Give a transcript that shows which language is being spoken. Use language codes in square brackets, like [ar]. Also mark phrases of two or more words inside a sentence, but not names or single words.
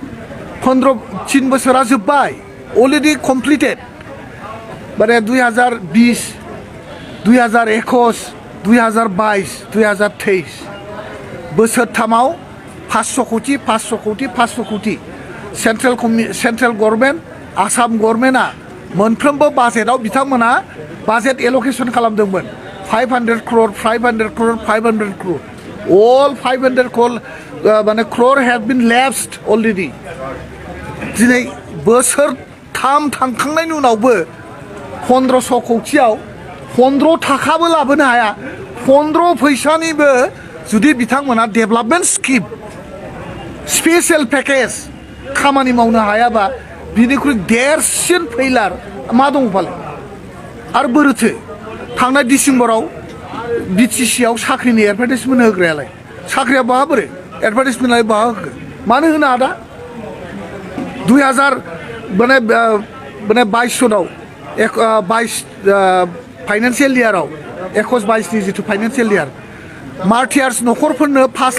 [brx] 3 बोसोरा जोब्बाय [en] already completed [brx] माने 2020 2021 2022 2023 बोसोरथामाव 500 कौटि 500 कौटि 500 कौटि [en] central government [brx] आसाम गभर्नमेन्टआ मोनफ्रोमबो बाजेटआव बिथांमोना [en] budget allocation [brx] खालामदोंमोन [en] 500 crore 500 crore 500 crore all 500 crore माने crore have been lapsed already [brx] दिनै बोसोरथाम थांखांनायनि उनावबो 1500 कौटियाव 15 थाखाबो लाबोनो हाया 15 फैसानिबो जुदि बिथांमोना [en] development scheme special package [brx] खामानि मावनो हायाबा बिनिख्रुइ देरसिन फैलार मा दं फालाय आरो बोरैथो थांनाय डिसेम्बराव बिटिसिआव साख्रिनि एडभार्टाइजमेन्ट होग्रायालाय साख्रिया बहा बोरै एडभार्टाइजमेन्टलाय बहा होखो मानो होनो आदा 2000 माने 22 सनाव 22 फाइनान्सियेल इयाराव 21-22 नि जिथु [en] financial year [brx] मार्टियार्स न'खरफोरनो 5